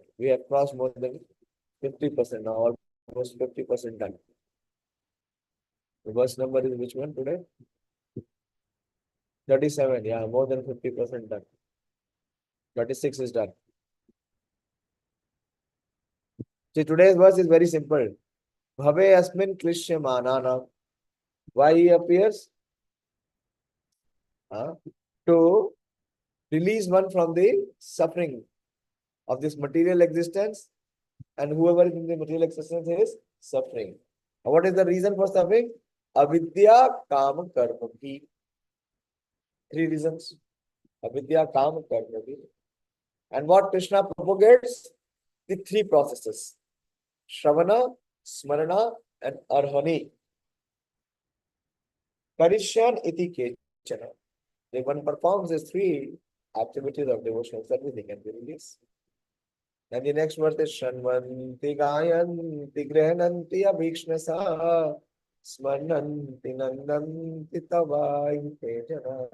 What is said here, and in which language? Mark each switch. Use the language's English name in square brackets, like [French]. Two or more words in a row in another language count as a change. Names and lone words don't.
[English] We have crossed more than 50% now, almost 50% done. The verse number is which one today? 37, yeah, more than 50% done. 36 is done. See, today's verse is very simple. [Sanskrit] भवे अस्मिन् क्लिश्यमानानाम्. [English] Why he appears? To release one from the suffering of this material existence, and whoever is in the material existence is suffering. And what is the reason for suffering? [Sanskrit] अविद्या-काम-कर्मभिः. [English] 3 reasons. [Sanskrit] अविद्या-काम-कर्मभिः. [English] And what Krishna propagates? The 3 processes. [Sanskrit] श्रवण, स्मरण, and arhāṇi. करिष्यन् इति केचन. [English] If one performs these 3 activities of devotional service, he can be released. And the next verse is [Sanskrit] शृण्वन्ति गायन्ति गृणन्ति अभीक्ष्णशः स्मरन्ति नन्दन्ति तवै केचन.